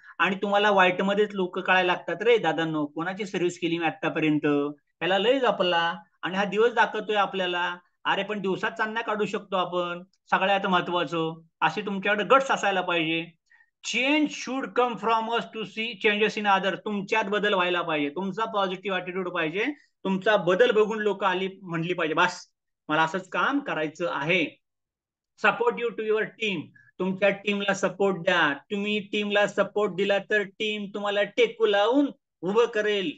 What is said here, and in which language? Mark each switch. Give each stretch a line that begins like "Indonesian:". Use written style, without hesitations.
Marathi: आणि तुम्हाला वाईट मध्येच लोक कळायला लागतात, रे दादांनो कोणाची सर्व्हिस केली मी आतापर्यंत, याला लय जपला आणि हा दिवस दाखवतोय आपल्याला. अरे पण दिवसात चांदण्या काढू शकतो आपण. सगळ्यात महत्वाचं असे तुमच्याकडे गट्स असायला पाहिजे.
English: Change should come from us to see changes in other.
Marathi: तुमच्यात बदल व्हायला पाहिजे, तुमचा पॉझिटिव्ह अॅटिट्यूड पाहिजे. तुमचा बदल बघून लोक आली म्हणली पाहिजे बस मला असंच काम करायचं आहे.
English: Support you to your team.
Marathi: तुमच्या टीमला सपोर्ट द्या. तुम्ही टीमला सपोर्ट दिला तर टीम तुम्हाला टेकू लावून उभं करेल.